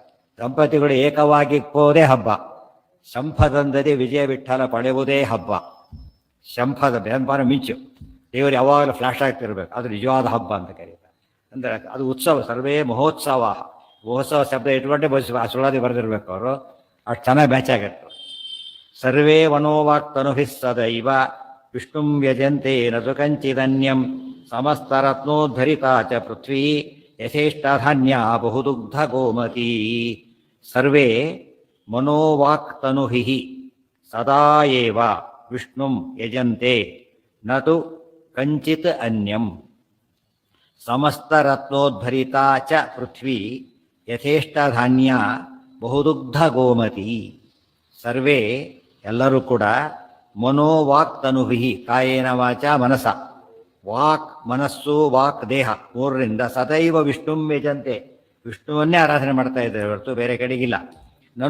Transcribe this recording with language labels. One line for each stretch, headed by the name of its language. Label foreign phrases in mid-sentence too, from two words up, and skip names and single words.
Kannada: ದಂಪತಿಗಳು ಏಕವಾಗಿ ಹೋದೇ ಹಬ್ಬ. ಶಂಫದಂದದಿ ವಿಜಯ ವಿಠಲ ಪಡೆಯುವುದೇ ಹಬ್ಬ. ಶಂಫದ ಬೆಂಬಾರ ಮಿಂಚು, ದೇವರು ಯಾವಾಗಲೂ ಫ್ಲಾಶ್ ಆಗ್ತಿರ್ಬೇಕು, ಅದು ನಿಜವಾದ ಹಬ್ಬ ಅಂತ ಕರೀತಾರೆ. ಅಂದರೆ ಅದು ಉತ್ಸವ.
Sanskrit: ಸರ್ವೇ ಮಹೋತ್ಸವ.
Kannada: ಮಹೋತ್ಸವ ಶಬ್ದ ಇಟ್ಕೊಂಡೆ ಸುಳಾದಿ ಬರೆದಿರ್ಬೇಕು ಅವರು, ಅಷ್ಟು ಚೆನ್ನಾಗಿ ಮ್ಯಾಚ್ ಆಗಿರ್ತದೆ.
Sanskrit: ಸರ್ವೇ ಮನೋವಾಕ್ ತನುಭಿಃ ಸದೈವ ವಿಷ್ಣುಂ ಯಜಂತೆ ನತು ಕಂಚಿದನ್ಯಂ ಸಮಸ್ತರತ್ನೋದ್ಧರಿತಾ ಚ ಪೃಥ್ವೀ ಯಥೇಷ್ಟಧಾನ್ಯ ಬಹುದುಗ್ಧ ಗೋಮತೀ. ಸರ್ವೇ ಮನೋವಾಕ್ ತನುಭಿಃ ಸದಾ ಏವ ವಿಷ್ಣುಂ ಯಜಂತೆ ನತು ಕಂಚಿತ್ ಅನ್ಯಂ ಸಮಸ್ತರತ್ನೋದ್ಧರಿತಾ ಚ ಪೃಥ್ವೀ ಯಥೇಷ್ಟಧಾನ್ಯ ಬಹುದುಗ್ಧ ಗೋಮತಿ. ಸರ್ವೇ
Kannada: ಎಲ್ಲರೂ ಕೂಡ
Sanskrit: ಮನೋವಾಕ್ ತನುಭಿಃ ಕಾಯೇನ ವಾಚ ಮನಸ.
Kannada: ವಾಕ್ ಮನಸ್ಸು, ವಾಕ್ ದೇಹ, ಮೂರರಿಂದ
Sanskrit: ಸದೈವ ವಿಷ್ಣುಂ ಯಜಂತೆ,
Kannada: ವಿಷ್ಣುವನ್ನೇ ಆರಾಧನೆ ಮಾಡ್ತಾ ಇದ್ದಾರೆ ಹೊರತು ಬೇರೆ ಕಡೆಗಿಲ್ಲ.